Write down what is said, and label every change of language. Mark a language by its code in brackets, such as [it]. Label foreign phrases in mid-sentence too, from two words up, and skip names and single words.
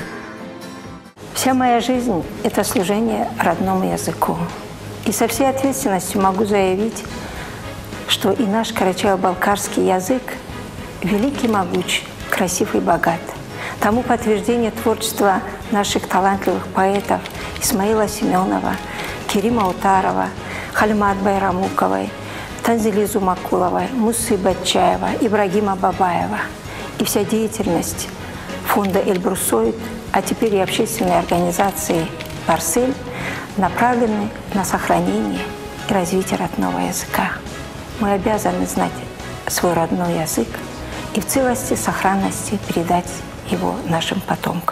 [ru] Вся моя жизнь – это служение родному языку. И со всей ответственностью могу заявить, что и наш карачаево-балкарский язык великий, могуч, красив и богат. Тому подтверждение творчества наших талантливых поэтов Исмаила Семенова, Керима Утарова, Хальмат Байрамуковой, Танзили Зумакуловой, Мусы Батчаева, Ибрагима Бабаева. И вся деятельность фонда «Эльбрусоид», а теперь и общественной организации «Барс-Эль» направлены на сохранение и развитие родного языка. Мы обязаны знать свой родной язык и в целости, сохранности передать его нашим потомкам.